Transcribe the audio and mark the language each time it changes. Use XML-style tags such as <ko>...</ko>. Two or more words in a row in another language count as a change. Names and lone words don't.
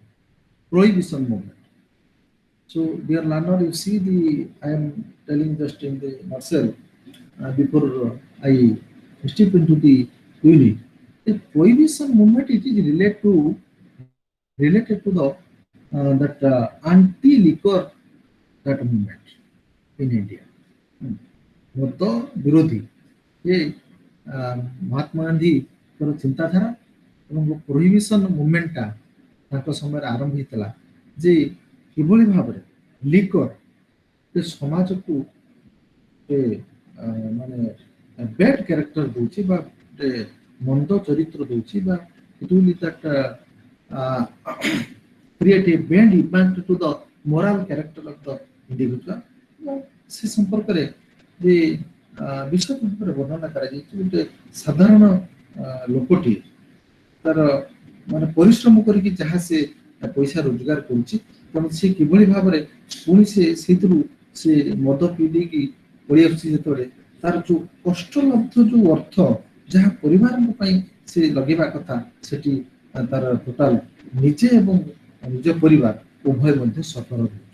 <en>So dear learner, you see I am telling just in the nutshell before I step into the unit. The prohibition movement it is related to the that anti-liquor that movement in India.</en> <or>ମଦ ବିରୋଧୀ ଯେ ମହାତ୍ମା ଗାନ୍ଧୀଙ୍କର ଚିନ୍ତାଧାରା ଏବଂ</or> <en>prohibition movement</en> <or>ତାଙ୍କ ସମୟରେ ଆରମ୍ଭ ହେଇଥିଲା ଯେ କିଭଳି ଭାବରେ ଲିକର ସେ ସମାଜକୁ ମାନେ</or> <en>bad character</en> <or>ଦଉଛି ବା ଗୋଟେ ମନ୍ଦ ଚରିତ୍ର ଦଉଛି ବା</or> <en>it will that create a bad impact to the moral character of the individual</en> <or>ଏବଂ ସେ ସମ୍ପର୍କରେ ଯେ ବିଶଦ ଭାବରେ ବର୍ଣ୍ଣନା କରାଯାଇଛି। ଗୋଟେ ସାଧାରଣ ଲୋକଟିଏ ତାର ମାନେ ପରିଶ୍ରମ କରିକି ଯାହା ସେ ପଇସା ରୋଜଗାର କରୁଛି, ତେଣୁ ସେ କିଭଳି ଭାବରେ ପୁଣି ସେଇଥିରୁ ସେ ମଦ ପିଇ ଦେଇକି ପଳେଇ ଆସୁଛି, ଯେତେବେଳେ ତାର ଯୋଉ କଷ୍ଟଲବ୍ଧ ଯୋଉ ଅର୍ଥ ଯାହା ପରିବାରଙ୍କ ପାଇଁ ସେ ଲଗେଇବା କଥା, ସେଠି ତାର ଟୋଟାଲ ନିଜେ ଏବଂ ନିଜ ପରିବାର ଉଭୟ ମଧ୍ୟ ସଫଳ ହେଉଛି।</or>